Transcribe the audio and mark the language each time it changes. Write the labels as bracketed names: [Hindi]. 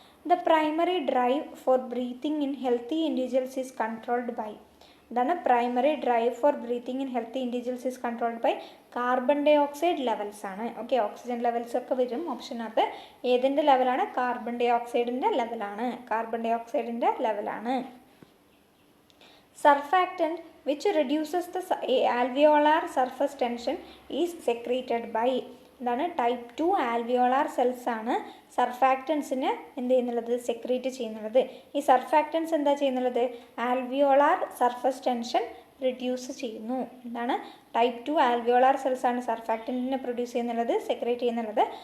[English] The primary drive for breathing in healthy individuals is controlled by. എന്താണ്, primary drive for breathing in healthy individuals is controlled by carbon dioxide levels ആണ്. [Malayalam] Okay, oxygen levels ഒക്കെ വരും ഓപ്ഷനകത്ത്. ഏതിൻ്റെ ലെവലാണ്, carbon dye ഓക്സൈഡിൻ്റെ ലെവലാണ്, carbon dye ഓക്സൈഡിൻ്റെ ലെവലാണ്. [English] Surfactant which reduces the alveolar surface tension is secreted by. [Malayalam] എന്താണ്, type 2 alveolar cells ആണ് സർഫാക്റ്റൻസിന് എന്ത് ചെയ്യുന്നുള്ളത്, സെക്രീറ്റ് ചെയ്യുന്നുള്ളത്. ഈ സർഫാക്റ്റൻസ് എന്താ ചെയ്യുന്നുള്ളത്, ആൽവിയോളാർ സർഫസ് ടെൻഷൻ റിഡ്യൂസ് ചെയ്യുന്നു. എന്താണ്, ടൈപ്പ് 2 ആൽവിയോളാർ സെൽസ് ആണ് സർഫാക്റ്റൻറ്റിനെ പ്രൊഡ്യൂസ് ചെയ്യുന്നുള്ളത്, സെക്രീറ്റ് ചെയ്യുന്നുള്ളത്.